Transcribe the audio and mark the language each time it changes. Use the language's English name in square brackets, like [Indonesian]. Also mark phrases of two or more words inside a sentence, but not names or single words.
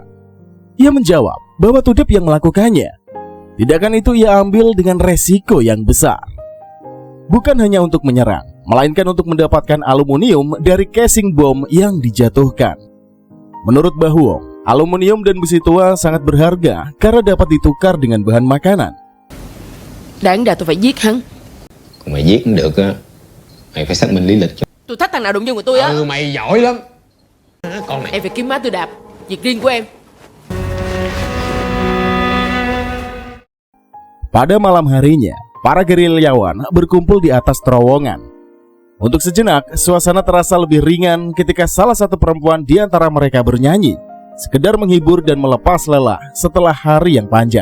[Indonesian] Ia menjawab bahwa Tudep yang melakukannya. Tindakan itu ia ambil dengan resiko yang besar. Bukan hanya untuk menyerang, melainkan untuk mendapatkan aluminium dari casing bom yang dijatuhkan. Menurut Bahuong, aluminium dan besi tua sangat berharga karena dapat ditukar dengan bahan makanan. [Vietnamese] Đáng ra tôi phải giết hắn. Còn mày giết cũng được á, mày phải xác minh lý lịch cho. Tôi thách thằng nào đụng chân của tôi á. Mày giỏi lắm. Con này. Em phải kiếm má tôi đạp. Việc riêng của em. [Indonesian] Pada malam harinya, para gerilyawan berkumpul di atas terowongan. Untuk sejenak, suasana terasa lebih ringan ketika salah satu perempuan di antara mereka bernyanyi, sekedar menghibur dan melepas lelah setelah hari yang panjang.